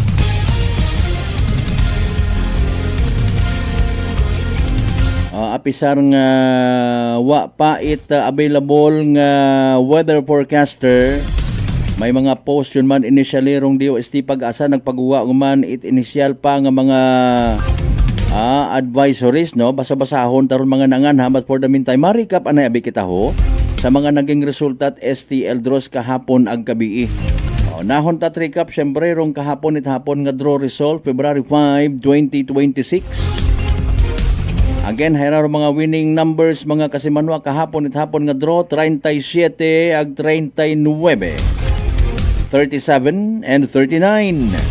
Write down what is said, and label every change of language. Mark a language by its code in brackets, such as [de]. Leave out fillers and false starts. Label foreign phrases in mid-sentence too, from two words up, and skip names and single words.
[akl] Apisar nga wa pa it available nga [en] weather forecaster [akl] may mga post yun man initially rong DOST pag-asa nagpagawa man it initial pa nga mga advisories no basa-basahon taron mga nangan but [en] for the meantime [akl] ma-recap anay abi kita ho sa mga naging resulta at STL draws kahapon ag gabi. Nahon ta recap syempre rong kahapon it hapon nga [en] draw result [akl] February 5, 2026. Again, hayra mga [en] winning numbers [akl] mga kasimanwa kahapon at hapon nga draw 37 ag 39, 37 and 39.